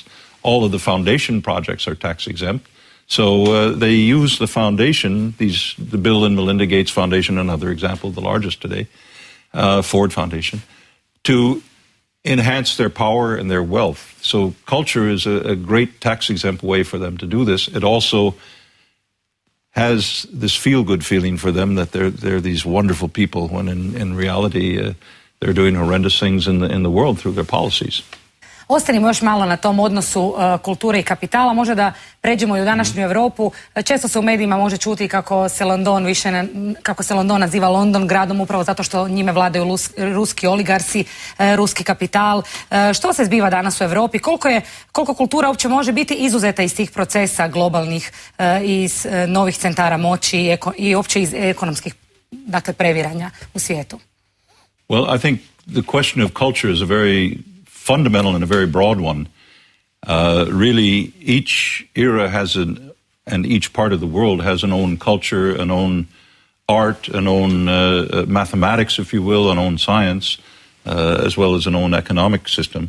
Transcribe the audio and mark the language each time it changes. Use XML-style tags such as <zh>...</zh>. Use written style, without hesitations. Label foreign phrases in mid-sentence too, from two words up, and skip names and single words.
<en>All of the foundation projects are tax exempt. So they use the foundation, the Bill and Melinda Gates Foundation, another example, the largest today, Ford Foundation, to enhance their power and their wealth. So culture is a great tax exempt way for them to do this. It also has this feel-good feeling for them that they're these wonderful people, when in reality they're doing horrendous things in the world through their policies.</en> <hr>Ostanimo još malo na tom odnosu kulture i kapitala. Možda da pređemo i u današnju Europu. Često se u medijima može čuti kako se London naziva London gradom upravo zato što njime vladaju ruski oligarsi, ruski kapital. Što se zbiva danas u Europi? Koliko kultura uopće može biti izuzeta iz tih procesa globalnih, iz novih centara moći i uopće iz ekonomskih, dakle, previranja u svijetu?</hr> <en>Well, I think the question of culture is a very fundamental and a very broad one. Really, each era has and each part of the world has an own culture, an own art, an own mathematics, if you will, an own science, as well as an own economic system.</en>